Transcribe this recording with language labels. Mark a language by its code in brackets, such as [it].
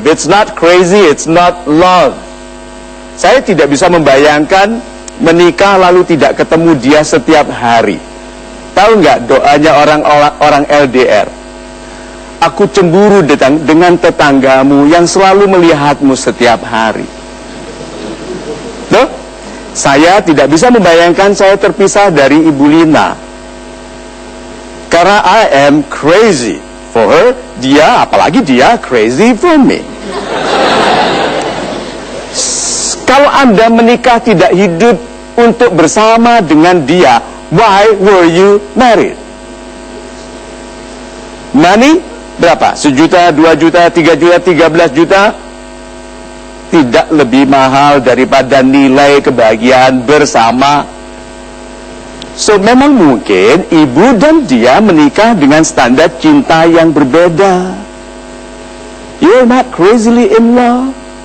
[en] If it's not crazy, it's not love. [id] Saya tidak bisa membayangkan menikah lalu tidak ketemu dia setiap hari. Tahu nggak doanya orang LDR? Aku cemburu dengan tetanggamu yang selalu melihatmu setiap hari. Loh? Saya tidak bisa membayangkan saya terpisah dari Ibu Lina. [en] Karena I am crazy for her, [id] apalagi dia [en] crazy for me. [id] Kalau Anda menikah tidak hidup untuk bersama dengan dia, [en] why were you married? [id] Money berapa? 1 juta, 2 juta, 3 juta, 13 juta? Tidak lebih mahal daripada nilai kebahagiaan bersama. So memang mungkin ibu dan dia menikah dengan standar cinta yang berbeda. [en] You're not crazily in love.